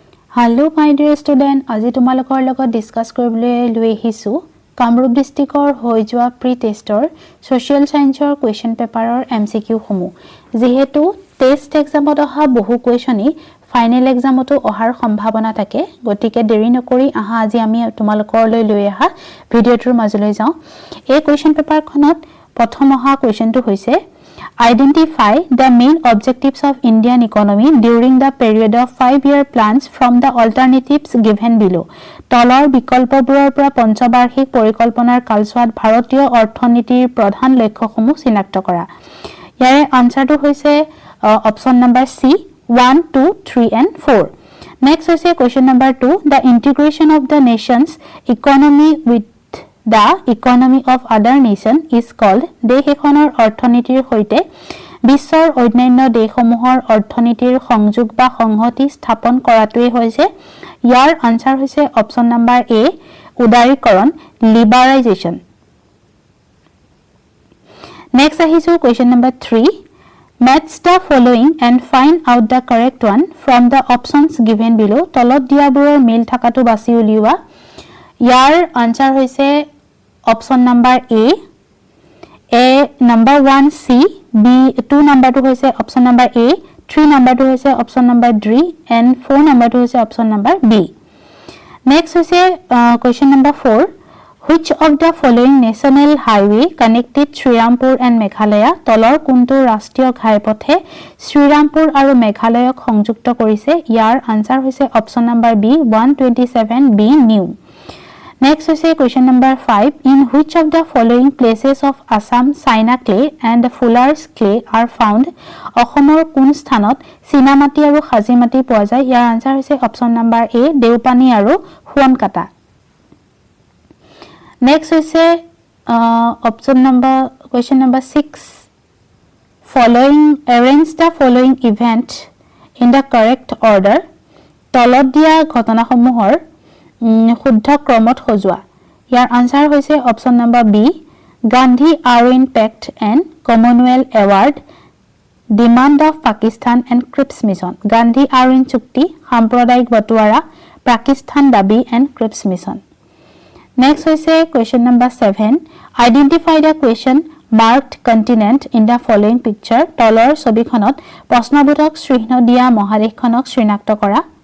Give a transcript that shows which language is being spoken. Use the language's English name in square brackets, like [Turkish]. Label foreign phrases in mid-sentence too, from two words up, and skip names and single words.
[English] Hello my dear student, [Assamese] আজি তোমালোকৰ লগত ডিসকাস কৰিবলৈ লৈ আহিছো কামৰূপ ডিস্ট্ৰিক্টৰ হৈ যোৱা প্ৰি টেষ্টৰ [English] social scienceৰ question paperৰ [Assamese] এমসিকিউ সমূহ যেহেতু টেষ্ট এক্সামত অহা বহু কোৱেশ্চনই ফাইনেল এক্সামতো অহাৰ সম্ভাৱনা থাকে গতিকে দেৰি নকৰি আহা আজি আমি তোমালোকৰ লৈ আহা ভিডিওটোৰ মাজলৈ যাওঁ এই কোৱেশ্চন পেপাৰখনত প্ৰথম অহা কোৱেশ্চনটো হৈছে [English] Identify the main objectives of Indian economy during the period of 5-year plans from the alternatives given below. [Assamese] তলৰ বিকল্পবোৰৰ পৰা পঞ্চবাৰ্ষিক পৰিকল্পনাৰ কালছোৱাত ভাৰতীয় অৰ্থনীতিৰ প্ৰধান লক্ষ্যসমূহ চিনাক্ত কৰা। ইয়াৰে আনসাৰটো হৈছে [English] option number [Assamese] সি 1 2 3 and 4. Next হৈছে [English] question number 2 the integration of the nation's economy with The economy of other nation is called [Assamese] দেশ এখনৰ অৰ্থনীতিৰ সৈতে বিশ্বৰ অন্যান্য দেশসমূহৰ অৰ্থনীতিৰ সংযোগ বা সংহতি স্থাপন কৰাটোৱে হৈছে ইয়াৰ আনসাৰ হৈছে [English] option number [Assamese] এ উদাৰীকৰণ লিবাৰাইজেশ্যন নেক্সট আহিছো [English] question number [Assamese] 3 [English] Match the following and find out the correct one from the options given below [Assamese] তলত দিয়াবোৰৰ মিল থাকাটো বাছি উলিওৱা ইয়াৰ আনসাৰ হৈছে [English] option number [Assamese] এ number 1 সি বি 2 নম্বৰটো হৈছে [English] option number [Assamese] এ 3 নম্বৰটো হৈছে [English] option number [Assamese] ডি and 4 নম্বৰটো হৈছে [English] option number [Assamese] বি [English] নেক্সট হৈছে question number 4 which of the following national highway connected Srirampur and Meghalaya [Assamese] তলৰ কোনটো ৰাষ্ট্ৰীয় ঘাইপথে শ্ৰীৰামপুৰ আৰু মেঘালয়ক সংযুক্ত কৰিছে ইয়াৰ আনসাৰ হৈছে [English] option number [Assamese] বি 127 বি নিউ [English] Next is question number 5 in which of the following places of Assam China clay and Fuller's clay are found [Assamese] অসমৰ কোন স্থানত চিনামাটি আৰু খাজিমাটি পোৱা যায় ইয়াৰ আনসাৰ হৈছে [English] option number [Assamese] এ দেউপানী আৰু হুৱানকাটা [English] নেক্সট হৈছে option number question number 6 following arrange the following event in the correct order [Assamese] তলত দিয়া ঘটনাসমূহৰ শুদ্ধ ক্ৰমত সজোৱা ইয়াৰ আনসাৰ হৈছে [English] option number [Assamese] বি [English] Gandhi Irwin Pact and Commonwealth Award Demand of Pakistan and Cripps Mission [Assamese] গান্ধী আৰউইন চুক্তি সাম্প্ৰদায়িক বটুৱাৰা পাকিস্তান দাবী এণ্ড ক্ৰিপছ মিছন নেক্সট হৈছে [English] question number 7 identify the question marked continent in the following picture [Assamese] তলৰ ছবিখনত প্ৰশ্নবোধক চিহ্ন দিয়া মহাদেশখনক চিনাক্ত কৰা